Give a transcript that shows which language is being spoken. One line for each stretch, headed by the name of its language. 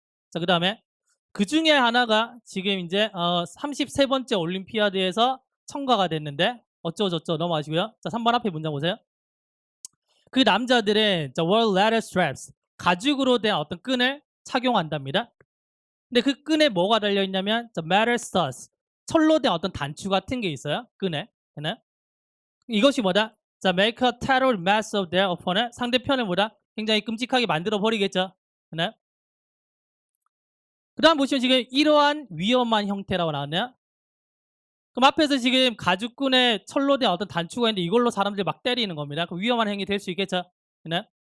Korean: 자, 그다음에 그 중에 하나가 지금 이제 33번째 올림피아드에서 첨가가 됐는데 어쩌고저쩌고 넘어가시고요. 자, 3번 앞에 문장 보세요. 그 남자들은 자,
English: wore leather straps
Korean: 가죽으로 된 어떤 끈을 착용한답니다. 근데 그 끈에 뭐가 달려 있냐면 자,
English: metal studs
Korean: 철로 된 어떤 단추 같은 게 있어요. 끈에. 네? 이것이 뭐다? 자,
English: make a terrible mess of their opponent.
Korean: 상대편을 뭐다? 굉장히 끔찍하게 만들어 버리겠죠. 네? 그 다음 보시면 지금 이러한 위험한 형태라고 나왔네요. 그럼 앞에서 지금 가죽끈에 철로 된 어떤 단추가 있는데 이걸로 사람들이 막 때리는 겁니다. 그 위험한 행위 될 수 있겠죠. 네?